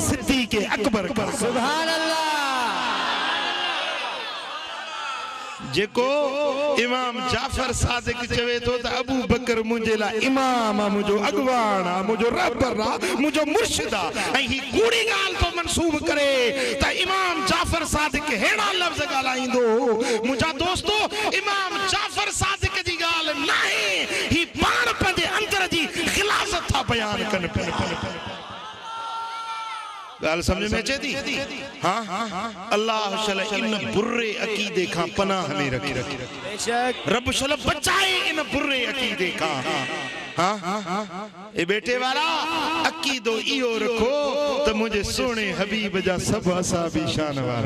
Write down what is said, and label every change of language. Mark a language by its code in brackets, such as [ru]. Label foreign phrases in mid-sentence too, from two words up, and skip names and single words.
[sd] सिद्दीक अकबर का [ar] سبحان الله [sd] जेको इमाम जाफर सादिक चवे तो त अबू बकर मुझे ला इमाम आ, मुझो अगवान आ, मुझो रहबर आ, मुझो मुर्शिद आ, ऐं ही कूड़ी गाल तो मंसूब करे त इमाम जाफर सादिक हेड़ा लफ्ज गालाइंदो। मुझा दोस्तो इमाम जाफर सादिक जी गाल नहीं, ही पाण पंहिंजे अंदर जी खिलाफत था बयान कन पे। गाल समझ में अचे थी? हाँ अल्लाह शल इन बुरे अकीदे का पनाह में रखे, रब शल बचाए इन बुरे अकीदे का। हाँ ए बेटे वाला अकीदो इयो रखो तो मुझे सोने हबीब जा सब असहाबी शान वार